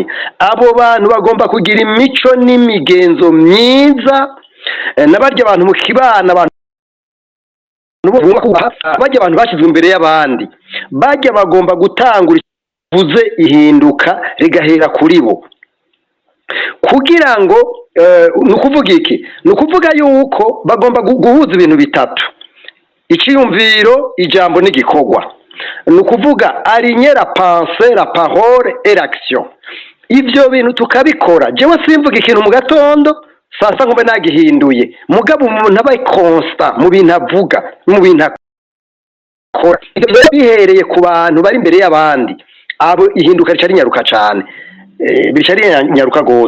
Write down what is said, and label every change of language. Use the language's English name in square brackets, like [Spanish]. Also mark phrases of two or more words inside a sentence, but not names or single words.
[Rundi] Abo bantu bagomba kugira imico n'imigenzo myiza, n'abarya abantu mu kibana, abantu bajya abantu bashyizwe imbere y'abandi, bajya bagomba gutangura buze ihinduka rigahera kuri bo, kugira ngo nukuvuga iki, nukuvuga yuko bagomba guhuza ibintu bitatu: icyiyumviro, ijambo n'igikorwa. [French] Nukuvuga aligner la pensée, la parole et l'action. [Rundi] Ibyo bintu tukabikora. Jewe simvuga ikintu mu gatondo sasa ngombe nagihinduye, mugabo umuntu aba constant mu bintu avuga, mu bintu akora. Ibyo bihereye ku bantu bari imbere y'abandi, abo ihinduka ricari nyaruka cyane, bicari nyaruka gose.